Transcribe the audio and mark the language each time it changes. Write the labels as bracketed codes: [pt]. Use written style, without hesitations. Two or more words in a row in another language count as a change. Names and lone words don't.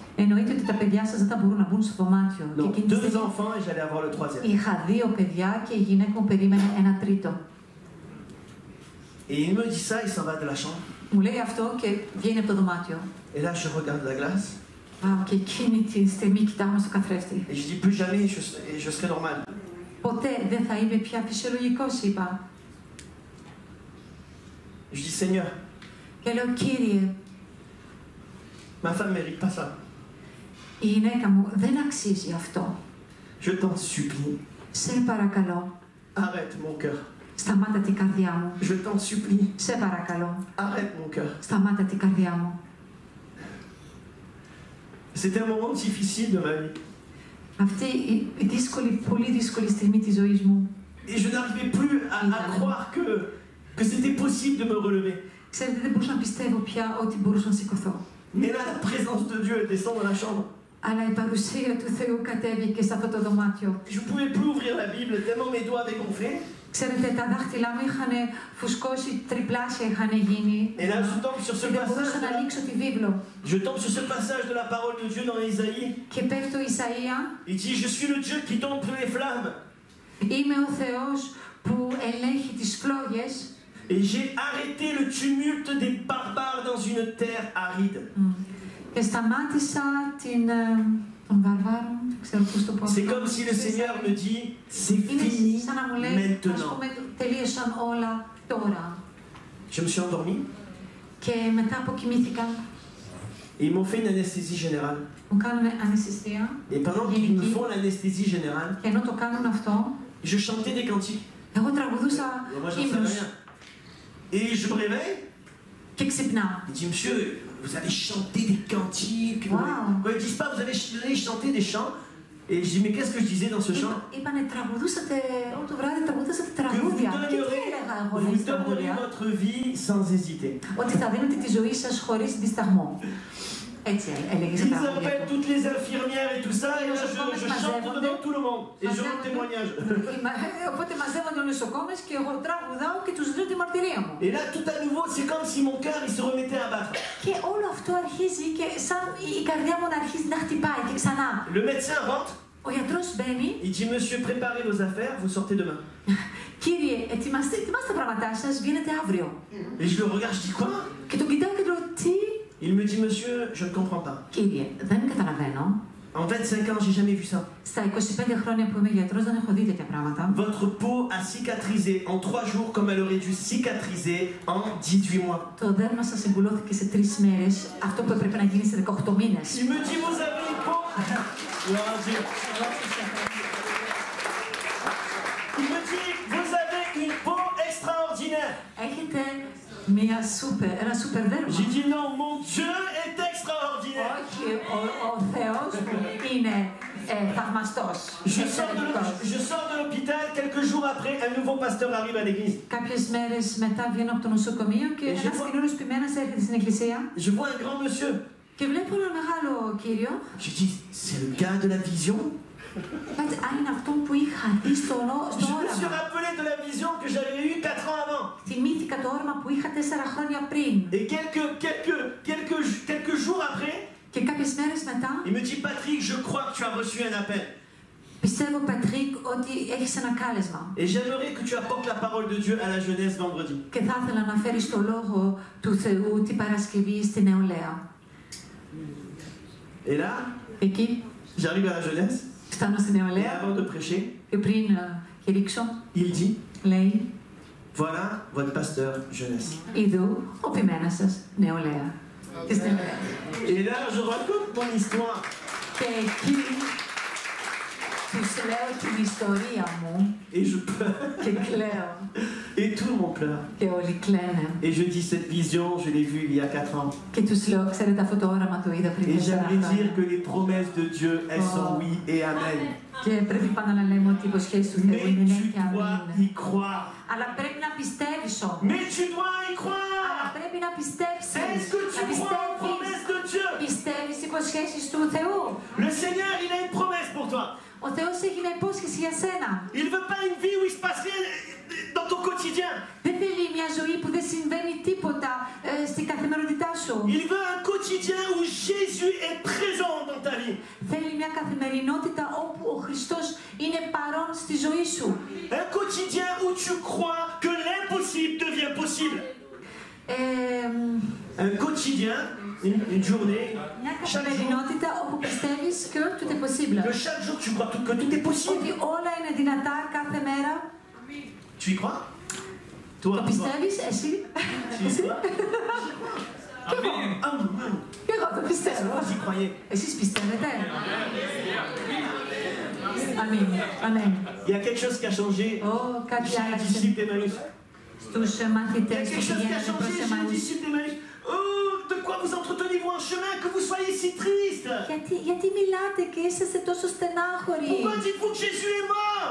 [el] Εννοείται ότι τα παιδιά σας δεν θα μπορούν να μπουν στο δωμάτιο. Και [fr] Donc [el] εκείνη τη [fr] 2 [el] στιγμή [fr] enfants et j'allais avoir le 3e. [el] είχα 2 παιδιά και η γυναίκα μου περίμενε ένα τρίτο. [fr] Et il me dit ça, il s'en va de la chambre. [el] Μου λέει αυτό και βγαίνει από το δωμάτιο. [fr] Et là, je regarde la glace. [el] Και εκείνη τη στιγμή κοιτάμε στο καθρέφτη. [fr] Et je dis plus jamais je serai normal. [el] Ποτέ δεν θα είμαι πια φυσιολογικός, είπα. [fr] Je dis Seigneur, [el] Και λέω, Κύριε, [fr] ma femme ne mérite pas ça. [el] η γυναίκα μου δεν αξίζει αυτό. [fr] Je t'en supplie, [el] Σε παρακαλώ, [fr] arrête mon cœur. [el] σταμάτα την καρδιά μου. [fr] Je t'en supplie, [el] Σε παρακαλώ, [fr] arrête mon cœur. [el] σταμάτα την καρδιά μου. [fr] C'était un moment difficile de ma vie. [el] Αυτή η δύσκολη, πολύ δύσκολη στιγμή της ζωής μου. [fr] Et je n'arrivais plus à croire que c'était possible de me relever. [el] Ξέρετε, δεν μπορούσα να πιστεύω πια ότι μπορούσα να σηκωθώ. [fr] Mais là, la présence de Dieu descend dans la chambre. [el] Αλλά η παρουσία του Θεού κατέβηκε σε αυτό το δωμάτιο. [fr] Je ne pouvais plus ouvrir la Bible tellement mes doigts avaient gonflé. [el] Ξέρετε, τα δάχτυλά μου είχαν φουσκώσει, τριπλάσια είχαν γίνει. [fr] Et là, je tombe sur ce [el] Και δεν μπορούσα να [fr] passage. [el] ανοίξω τη βίβλο. [fr] Je tombe sur ce passage de la parole de Dieu dans Isaïe. [el] Και πέφτω Ισαΐα. [fr] Il dit, je suis le Dieu qui dompte les flammes. [el] Είμαι ο Θεός που ελέγχει τις φλόγες. [fr] Et j'ai arrêté le tumulte des barbares dans une terre aride. [el] Και σταμάτησα των βαρβάρων, δεν ξέρω πώς το πω. [fr] C'est comme si le Seigneur me dit, c'est [el] Είναι [fr] fini [el] σαν να μου λέει, ας [fr] maintenant. [el] πούμε, τελείωσαν όλα τώρα. [fr] Je me suis endormi [el] Και μετά αποκοιμήθηκα. [fr] et ils m'ont fait une anesthésie générale. [el] Μου κάνουν αναισθησία. [fr] Et pendant qu'ils me font l'anesthésie générale, [el] Και ενώ το κάνουν αυτό, [fr] je chantais des cantiques. [el] εγώ τραγουδούσα [fr] Moi, j'en savais [el] ύμνους [fr] rien. Et je me réveille. [el] και ξυπνάω. [fr] Il dit, monsieur, vous avez chanté des cantiques. Wow. Quand ils disent pas, vous avez chanté des chants. Et je dis, mais qu'est-ce que je disais dans ce chant? [el] Είπανε τραγουδούσατε όλο το βράδυ, τραγουδούσατε [fr] Que vous [el] τραγούδια. Και τι [fr] donnerez, [el] έλεγα εγώ [fr] vous [el] λέει στα [fr] donnerez [el] τραγούδια? [fr] votre vie sans hésiter. [el] Ότι θα δίνετε τη ζωή σας χωρίς δισταγμό. Έτσι έλεγε στα [fr] Ils [el] τραγούδια [fr] appellent [el] του. [fr] toutes les infirmières et tout ça, et là je chante devant tout le monde. Et je rends témoignage. [el] Οπότε μαζεύονται οι νοσοκόμες και εγώ τραγουδάω και τους λέω τη μαρτυρία μου. [fr] Et là, tout à nouveau, c'est comme si mon cœur il se remettait à battre. [el] Και όλο αυτό αρχίζει και σαν η καρδιά μου να αρχίζει να χτυπάει και ξανά. [fr] Le médecin rentre, [el] Ο γιατρός μπαίνει. [fr] il dit, monsieur, préparez vos affaires, vous sortez demain. [el] Κύριε, ετοιμάστε τα πράγματά σας, βγαίνετε αύριο. [fr] Et je le regarde, je dis, quoi? [el] Και τον κοιτάω και του λέω, τι? [fr] Il me dit, monsieur, je ne comprends pas. [el] Κύριε, δεν καταλαβαίνω. [fr] En 25 ans, j'ai jamais vu ça. [el] Στα 25 χρόνια που είμαι γιατρός δεν έχω δει τέτοια πράγματα. [fr] Votre peau a cicatrisé en 3 jours comme elle aurait dû cicatriser en 18 mois. [el] Το δέρμα σας εγκουλώθηκε σε 3 μέρες, αυτό που έπρεπε να γίνει σε 18 μήνες. [fr] Il me dit, vous avez une peau. Gloire à Dieu. Il me dit, vous avez une peau extraordinaire. [el] Έχετε ένα σούπερ δέρμα. [fr] J'ai dit, non, mon Dieu est extraordinaire. [el] Όχι, ο Θεός είναι θαυμαστός. [fr] Je sors de l'hôpital, quelques jours après, un nouveau pasteur arrive à l'église. [el] Κάποιες μέρες μετά βγαίνω από το νοσοκομείο και ένας καινούριος ποιμένας έρχεται στην εκκλησία. [fr] Je vois un grand monsieur. [el] Και βλέπω ένα μεγάλο κύριο. [fr] Je dis, c'est le gars de la vision. [el] Είναι αυτό που είχα δει στο [fr] Je me suis [el] όραμα. [fr] rappelé de la vision que j'avais eue 4 ans avant. [el] Θυμήθηκα το όραμα που είχα 4 χρόνια πριν. [fr] Et quelques jours après, [el] Και κάποιες μέρες μετά, [fr] il me dit, Patrick, je crois que tu as reçu un appel. [el] πιστεύω, Πατρίκ, ότι έχεις ένα κάλεσμα. [fr] Et j'aimerais que tu apportes la parole de Dieu à la jeunesse vendredi. [el] Και θα ήθελα να φέρεις το λόγο του Θεού την Παρασκευή στη νεολαία. [fr] Et là, [el] Εκεί, [fr] j'arrive à la jeunesse, [el] φτάνω στη [fr] et [el] νεολαία [fr] avant de prêcher, [el] και πριν κηρύξω, [fr] il dit, [el] λέει, [fr] voilà votre pasteur jeunesse. [el] είδου ο ποιμένας σας νεολαία. Της νεολαίας. [fr] Et là, je raconte mon histoire. [el] Και εκεί Τους λέω την ιστορία μου [fr] et je pleure. [el] και κλαίω. [fr] Et tout le monde pleure. [el] Και όλοι κλαίνε. [fr] Et je dis cette vision, je l'ai vue il y a 4 ans. [el] Και τους λέω, ξέρετε, αυτό το όραμα το είδα πριν [fr] Et [el] 4 [fr] j'aimerais dire [el] χρόνια. [fr] que les promesses de Dieu, elles sont oui et amen. [el] Και πρέπει πάντα να λέμε ότι οι υποσχέσεις του Θεού [fr] Mais [el] είναι ναι [fr] tu [el] και [fr] dois [el] αμήν. [fr] y croire. [el] Αλλά πρέπει να πιστεύεις όμως. [fr] Mais tu dois y [el] Αλλά [fr] croire. [el] πρέπει να πιστέψεις. [fr] Est-ce que tu [el] Να [fr] crois aux promesses de Dieu? [el] Πιστεύεις τις υποσχέσεις του Θεού. [fr] Le Seigneur, il a une promesse pour toi. [el] Ο Θεός έχει μια υπόσχεση για σένα. [fr] Il ne veut pas une vie où il se passe rien dans ton quotidien. [el] Δεν θέλει μια ζωή που δεν συμβαίνει τίποτα στην καθημερινότητά σου. [fr] Il veut un quotidien où Jésus est présent dans ta vie. [el] Θέλει μια καθημερινότητα όπου ο Χριστός είναι παρόν στη ζωή σου. [fr] Un quotidien où tu crois que l'impossible devient possible. Un quotidien, une journée, [el] Μια [fr] chaque jour, [el] καθημερινότητα όπου πιστεύεις [fr] que tout est possible. que chaque jour tu crois que tout est possible. [el] Ότι όλα είναι δυνατά κάθε μέρα. [fr] Tu y crois? [el] Το [fr] Toi, [el] πιστεύεις εσύ? [fr] tu y crois? [el] Κι εγώ. Κι εγώ το πιστεύω. [fr] Vous y croyez? [el] Εσείς πιστεύετε? Αμήν. Αμήν. [fr] Il y a quelque chose qui a changé [el] Κάτι [fr] chez les [el] άλλαξε [fr] disciples d'Emmaüs. [el] στους [fr] Il y a [el] μαθητές που [fr] quelque chose qui a [el] πηγαίνουν προς [fr] changé chez les [el] Εμαούς. [fr] disciples d'Emmaüs. Oh, de quoi vous entretenez-vous en chemin que vous soyez si triste? [el] Γιατί μιλάτε και είσαστε τόσο στενάχωροι? [fr] Pourquoi dites-vous que Jésus est mort?